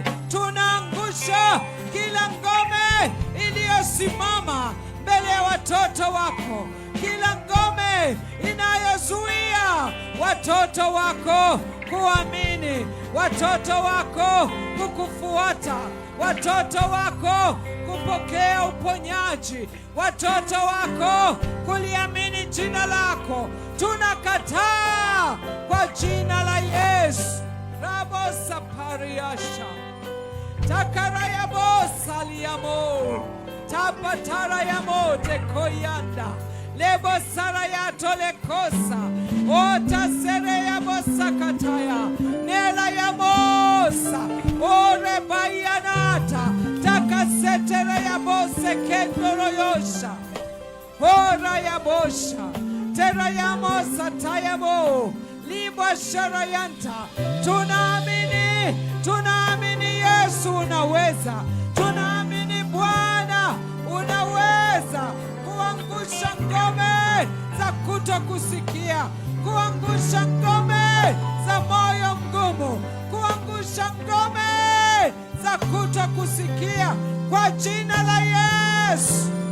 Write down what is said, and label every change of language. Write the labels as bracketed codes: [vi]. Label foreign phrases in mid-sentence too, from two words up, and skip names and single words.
[sw] Tunaangusha kila ngome iliyosimama mbele ya watoto wako, kila ngome inayozuia watoto wako kuamini, watoto wako kukufuata, watoto wako kupokea uponyaji, watoto wako kuliamini jina lako. Tunakataa kwa jina la Yesu. Rabosa pariasha takaraya bosa liamo tapatara ya mote koyanda lebo sara ya tolekosa ota sere ya bosa kataya nela ya mosa ore bayanata takasetere ya bose kendoro yosha ora ya bosha tera ya mosa tayabo libo sharayanta. Tunaamini, tunaamini Yesu unaweza, tunaamini Bwana unaweza kuangusha ngome za kutokusikia, kuangusha ngome za moyo mgumu, kuangusha ngome za kutokusikia kwa jina la Yesu.